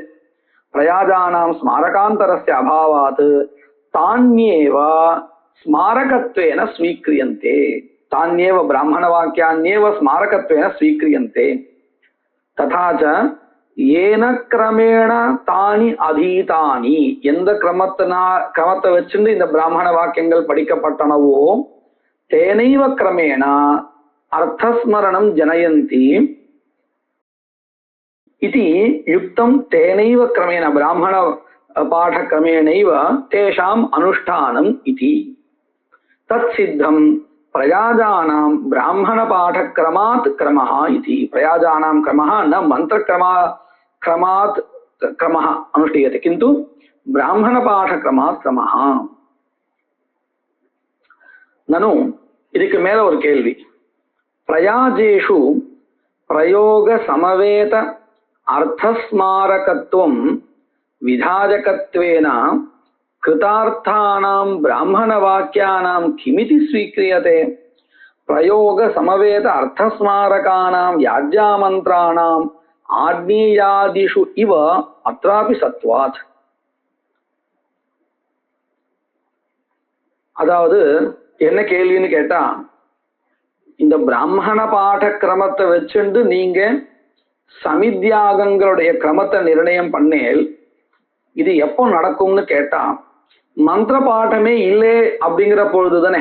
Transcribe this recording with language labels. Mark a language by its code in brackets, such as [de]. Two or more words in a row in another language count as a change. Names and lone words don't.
[sa] प्रयाजानाम् स्मारकान्तरस्य अभावात् तान्येव स्मारकत्वेन स्वीक्रियन्ते, तान्येव ब्राह्मण वाक्यान्येव स्मारकत्वेन स्वीक्रियन्ते. तथा च येन क्रमेण तानि अधीतानि, [ta] எந்த கிரமத்தை வச்சுட்டு இந்த பிராமண வாக்கியங்கள் படிக்கப்பட்டனவோ [sa] तेनैव क्रमेण अर्थस्मरणम् जनयन्ति इति युक्तं तेनैव क्रमेण ब्राह्मण पाठक्रमेणैव तेषाम् अनुष्ठानम् इति तत्सिद्धं प्रयाजानां ब्राह्मणपाठक्रमात् क्रमः इति. प्रयाजानां क्रमः न मन्त्रक्रमात् क्रमः अनुष्ठीयते, किन्तु ब्राह्मणपाठक्रमात् क्रमः. [ta] ननु [kn] ಇದಕ್ಕೆ ಮೇಲೆ [ta] ஒரு கேள்வி. [sa] प्रयाजेषु प्रयोग समवेत अर्थस्मारकत्वं विधायकत्वेन कृतार्थानाम् ब्राह्मण वाक्यानाम् किमिति स्वीक्रियते प्रयोग समवेत अर्थस्मारकाणाम् याज्यामन्त्राणाम् आग्नेयादिषु इव अत्रापि सत्त्वात्. [ta] அதாவது என்ன கேள்வின்னு கேட்டா, இந்த பிராமண பாட கிரமத்தை வச்சுண்டு நீங்க சமித்யாகங்களுடைய கிரமத்தை நிர்ணயம் பண்ணேல் இது எப்போ நடக்கும்னு கேட்டா, மந்திர பாடமே இல்லை அப்படிங்கிற பொழுது தானே.